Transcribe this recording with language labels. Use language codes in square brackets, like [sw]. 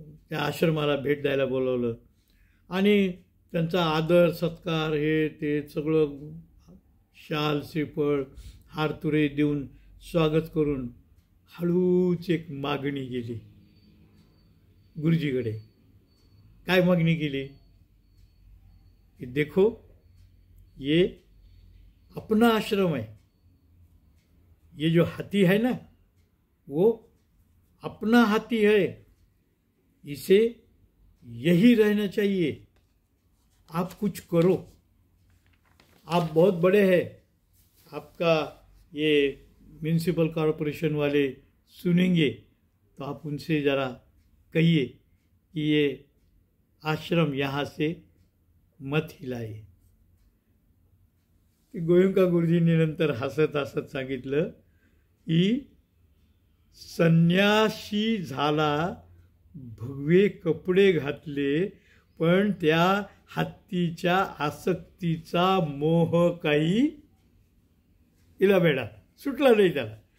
[mr] त्या आश्रमाला भेट द्यायला बोलवलं आणि त्यांचा आदर सत्कार हे ते सगळं शाल श्रीफळ हारतुरे देऊन स्वागत करून हळूच एक मागणी केली गुरुजीकडे. काय मागणी केली कि [hi] देखो ये अपना आश्रम है, ये जो हाथी है ना वो अपना हाथी है, इसे यही रहना चाहिए, आप कुछ करो, आप बहुत बड़े हैं, आपका ये म्यूनिसिपल कॉरपोरेशन वाले सुनेंगे तो आप उनसे ज़रा कहिए कि ये आश्रम यहाँ से मत हिलाए. [mr] गोयंका गुरुजींनी नंतर हसत हसत सांगितलं की संन्यासी झाला, भगवे कपडे घातले, पण त्या हत्तीच्या आसक्तीचा मोह काही इला बेडा सुटला नाही त्याला.